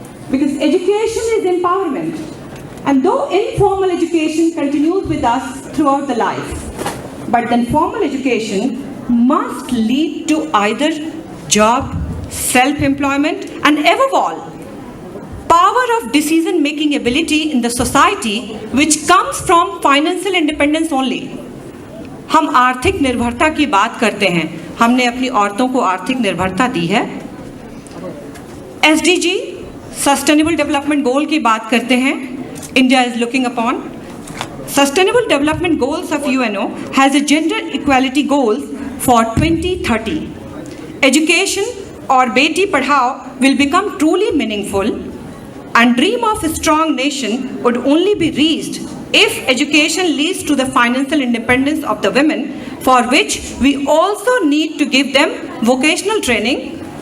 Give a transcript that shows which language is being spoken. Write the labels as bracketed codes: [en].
[en] Because education is empowerment. And though informal education continues with us throughout the life, but then formal education must lead to either job, self-employment, and above all, power of decision-making ability in the society, which comes from financial independence only. [hi] हम आर्थिक निर्भरता की बात करते हैं, हमने अपनी औरतों को आर्थिक निर्भरता दी है। [en] SDG, Sustainable Development Goal [hi] की बात करते हैं, [en] India is looking upon. Sustainable Development Goals of UNO has a gender equality goals for 2030. Education or Beti Padhao will become truly meaningful, and dream of a strong nation would only be reached if education leads to the financial independence of the women, for which we also need to give them vocational training,